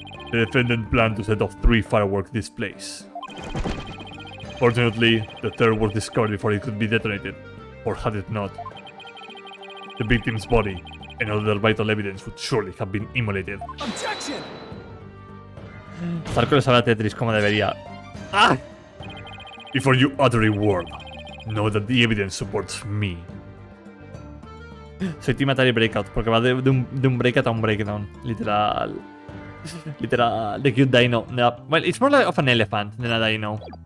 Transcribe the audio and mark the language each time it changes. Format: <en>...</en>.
<en>The defendant planned to set off 3 firework displays. Fortunately, the third was discovered before it could be detonated, or had it not, the victim's body and other vital evidence would surely have been immolated. Objection!</en> <es>Zarko le sabe a Tetris como debería. ¡Ah!</es> <en>Before you utter a word, know that the evidence supports me.</en> <es>Soy Team Atari Breakout, porque va de un breakout a un breakdown. Literal. Literal.</es> <en>The cute dino. Yeah. Well, it's more like of an elephant than a dino.</en>